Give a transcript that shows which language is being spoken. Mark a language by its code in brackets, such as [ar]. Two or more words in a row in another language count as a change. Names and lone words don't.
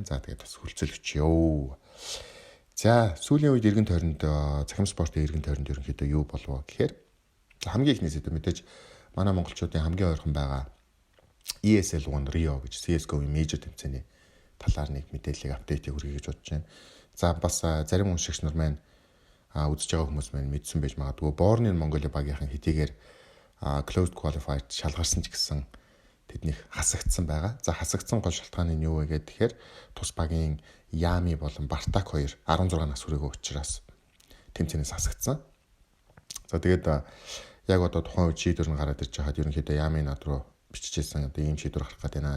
[mn] За тэгээд бас хүлцэл өчьё. За сүүлийн үед эргэн тойронд цахим спортын эргэн тойронд ерөнхийдөө юу болов гэхээр хамгийн ихний сэдв мэдээж манай монголчуудын хамгийн ойрхон байгаа ESL One Rio гэж CS:GO-ийн мейжер тэмцээний талаар нэг мэдээллийг апдейтийг хүргэе гэж бодож байна. За бас зарим уншигч нар маань үзэж байгаа хүмүүс маань мэдсэн байж магадгүй Born in Mongolia багийнхан хэдийгээр [en] closed qualified [mn] шалгарсан ч гэсэн тэднийх хасагдсан байгаа. За хасагдсан гол шалтгаан нь юу вэ гэхээр тус багийн Ями болон Бартак хоёр 16 нас хүрээгүй учраас тэмцээнээс хасагдсан. За тэгээд яг одоо тухайн үед шийдвэр нь гараад ирж байхад ерөнхийдөө Ями над руу биччихсэн одоо ийм шийдвэр гарах гэдэг наа.